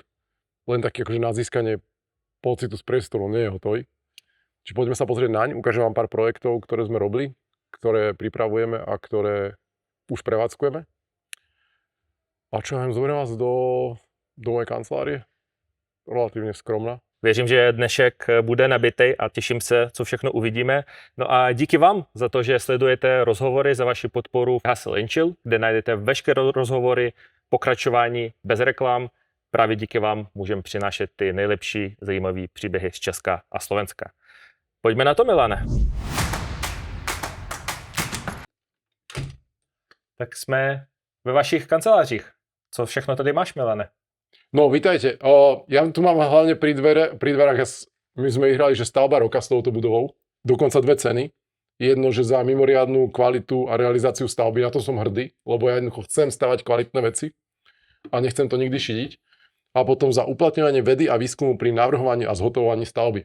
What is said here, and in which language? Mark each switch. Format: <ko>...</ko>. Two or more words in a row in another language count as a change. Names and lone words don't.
<sk>Len taký akože na získanie pocitu z priestoru, nie je hotový. Čiže poďme sa pozrieť naň, ukážem vám pár projektov, ktoré sme robili, ktoré pripravujeme a ktoré už prevádzkujeme. A čo ja viem, zoberiem vás do mojej kancelárie. Relatívne skromná.</sk> <cs>Věřím, že dnešek bude nabitej a těším se, co všechno uvidíme. No a díky vám za to, že sledujete rozhovory, za vaši podporu v Hustle & Chill, kde najdete veškeré rozhovory, pokračování bez reklam. Právě díky vám můžeme přinášet ty nejlepší zajímavé příběhy z Česka a Slovenska. Pojďme na to, Milane. Tak jsme ve vašich kancelářích. Co všechno tady máš, Milane?</cs> <sk>No, vítajte. Ja tu mám hlavne pri dverách, my sme vyhrali, že stavba roka s touto budovou. Dokonca 2 ceny. Jedno, že za mimoriadnu kvalitu a realizáciu stavby, na to som hrdý, lebo ja jednoducho chcem stavať kvalitné veci. a nechcem to nikdy šidiť. A potom za uplatňovanie vedy a výskumu pri navrhovaní a zhotovovaní stavby.</sk>